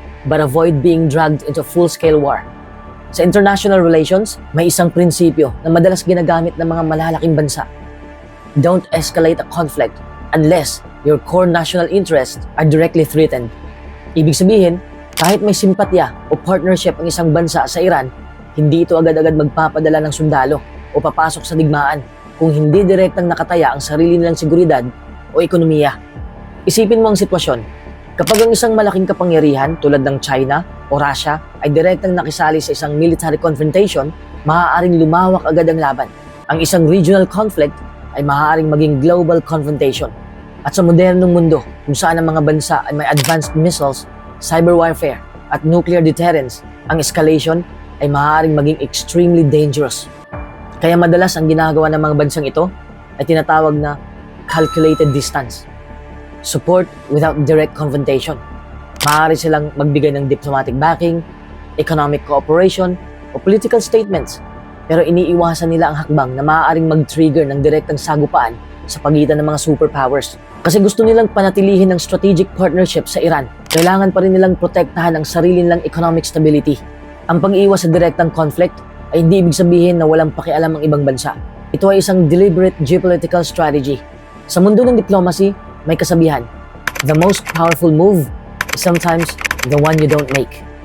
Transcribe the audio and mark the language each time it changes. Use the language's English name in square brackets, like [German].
[English] but avoid being dragged into full-scale war. [Filipino] Sa international relations, may isang prinsipyo na madalas ginagamit ng mga malalaking bansa. [English] Don't escalate a conflict unless your core national interests are directly threatened. [Filipino] Ibig sabihin, kahit may simpatya o partnership ang isang bansa sa Iran, hindi ito agad-agad magpapadala ng sundalo o papasok sa digmaan kung hindi direktang nakataya ang sarili nilang seguridad o ekonomiya. Isipin mo ang sitwasyon. Kapag ang isang malaking kapangyarihan tulad ng China o Russia ay direktang nakisali sa isang military confrontation, maaaring lumawak agad ang laban. Ang isang regional conflict ay maaaring maging global confrontation. At sa modernong mundo, kung saan ang mga bansa ay may advanced missiles, cyber warfare, at nuclear deterrence, ang escalation ay maaaring maging [English] extremely dangerous. [Filipino] Kaya madalas ang ginagawa ng mga bansang ito ay tinatawag na calculated distance. [English] Support without direct confrontation. [Filipino] Maaari silang magbigay ng diplomatic backing, economic cooperation, o political statements, pero iniiwasan nila ang hakbang na maaaring mag-trigger ng direktang sagupaan sa pagitan ng mga superpowers. Kasi gusto nilang panatilihin ang strategic partnership sa Iran, kailangan pa rin nilang protektahan ang sarili nilang economic stability. Ang pag-iwas sa direktang conflict ay hindi ibig sabihin na walang pakialam ang ibang bansa. Ito ay isang deliberate geopolitical strategy. Sa mundo ng diplomacy, may kasabihan, [English] the most powerful move is sometimes the one you don't make.